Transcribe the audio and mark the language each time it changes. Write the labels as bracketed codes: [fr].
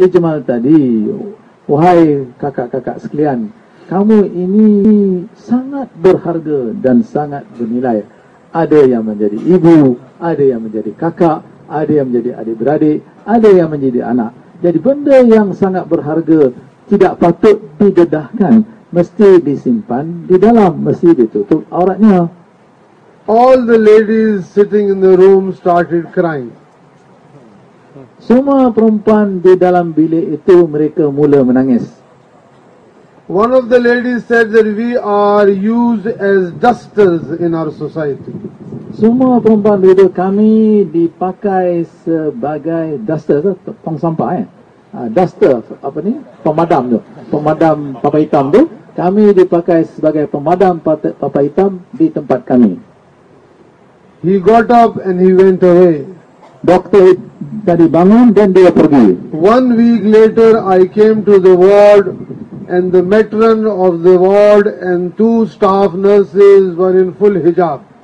[ms] Ajmal tadi, wahai kakak-kakak sekalian, kamu ini sangat berharga dan sangat bernilai. Ada yang menjadi ibu, ada yang menjadi kakak, ada yang menjadi adik-beradik, ada yang menjadi anak. Jadi benda yang sangat berharga tidak patut didedahkan. Mesti disimpan di dalam, mesti ditutup auratnya. [en] All the ladies sitting in the room started crying. [ms] Semua perempuan di dalam bilik itu mereka mula menangis. [en] One of the ladies said that we are used as dusters in our society. [ms] Semua perempuan itu, kami dipakai sebagai dusters, tong sampah, eh? Duster, apa ni? Pemadam tu, pemadam papa hitam tu. Kami dipakai sebagai pemadam papa hitam di tempat kami. [en] He got up and he went away. [ms] Doktor tadi bangun dan dia pergi. [en] 1 week later, I came to the ward and the matron of the ward and 2 staff nurses were in full hijab.